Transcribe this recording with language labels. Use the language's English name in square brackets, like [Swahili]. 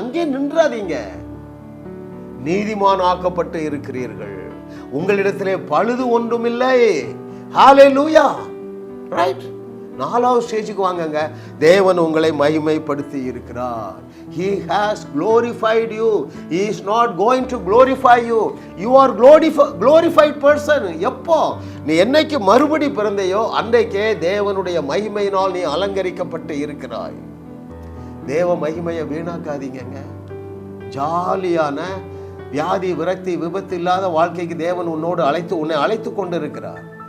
[Tamil] அங்கே நின்றாதீங்க. நீதிமான் ஆக்கப்பட்டு இருக்கிறீர்கள். உங்களிடத்திலே பழுது ஒன்றுமில்லை. ஹல்லேலூயா. ரைட்? 4வது ஸ்டேஜுக்கு வாங்கங்க. தேவன் உங்களை மகிமைப்படுத்தி இருக்கிறார். [English] He has glorified you. He is not going to glorify you. You are glorified person. [Tamil] எப்போ நீ என்னைக்கு மறுபடி பிறந்தையோ அன்றைக்கே தேவனுடைய மகிமையினால் நீ அலங்கரிக்கப்பட்டு இருக்கிறாய். தேவ மகிமையை வீணாக்காதீங்க. ஜாலியான வியாதி, விரக்தி, விபத்து இல்லாத வாழ்க்கைக்கு தேவன் உன்னை அழைத்து கொண்டு இருக்கிறார்.